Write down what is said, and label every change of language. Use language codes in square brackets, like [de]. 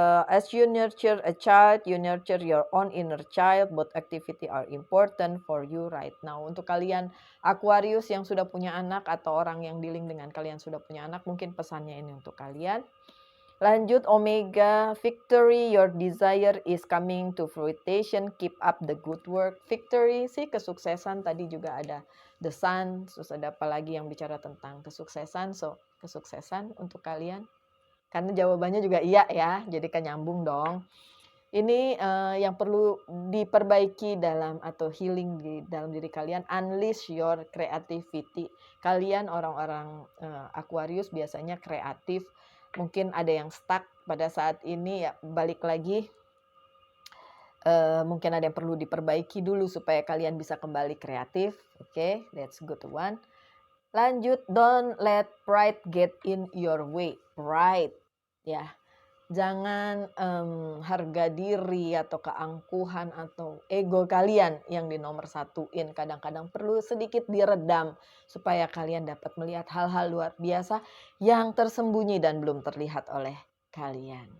[en] As you nurture a child, you nurture your own inner child. Both activity are important for you right now. [id] Untuk kalian Aquarius yang sudah punya anak atau orang yang dealing dengan kalian sudah punya anak, mungkin pesannya ini untuk kalian. Lanjut [en] Omega, victory, your desire is coming to fruition, keep up the good work. [id] Victory sih kesuksesan, tadi juga ada the sun, terus ada apa lagi yang bicara tentang kesuksesan, so kesuksesan untuk kalian. Karena jawabannya juga iya ya, jadi kan nyambung dong. Ini, yang perlu diperbaiki dalam atau healing di dalam diri kalian, [en] unleash your creativity. [id] Kalian orang-orang, Aquarius biasanya kreatif, mungkin ada yang stuck pada saat ini ya balik lagi, mungkin ada yang perlu diperbaiki dulu supaya kalian bisa kembali kreatif, oke, [en] that's good one. Lanjut, don't let pride get in your way. Pride, ya. [id] Jangan, harga diri atau keangkuhan atau ego kalian yang dinomor satuin. Kadang-kadang perlu sedikit diredam supaya kalian dapat melihat hal-hal luar biasa yang tersembunyi dan belum terlihat oleh kalian.